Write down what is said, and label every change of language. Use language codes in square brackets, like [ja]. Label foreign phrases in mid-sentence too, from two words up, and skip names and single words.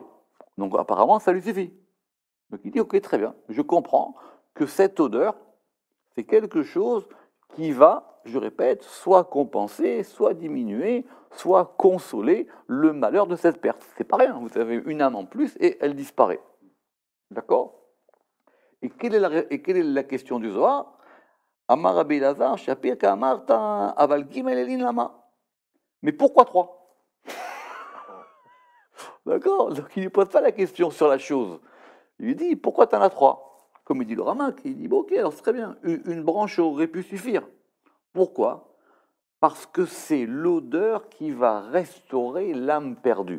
[fr] Donc apparemment, ça lui suffit. Donc il dit, ok, très bien, je comprends que cette odeur, c'est quelque chose qui va, je répète, soit compenser, soit diminuer, soit consoler le malheur de cette perte. C'est pas rien, vous avez une âme en plus et elle disparaît. D'accord? Et quelle est la question du Zohar? [arc] אמר רבי אלעזר, שפיר קאמרת, אבל ג' אלין למה. [fr] Mais pourquoi 3? D'accord? Donc il ne pose pas la question sur la chose. Il lui dit, pourquoi tu en as 3? Comme il dit le Ramak, il dit, bon, ok, alors c'est très bien, une branche aurait pu suffire. Pourquoi? Parce que c'est l'odeur qui va restaurer l'âme perdue.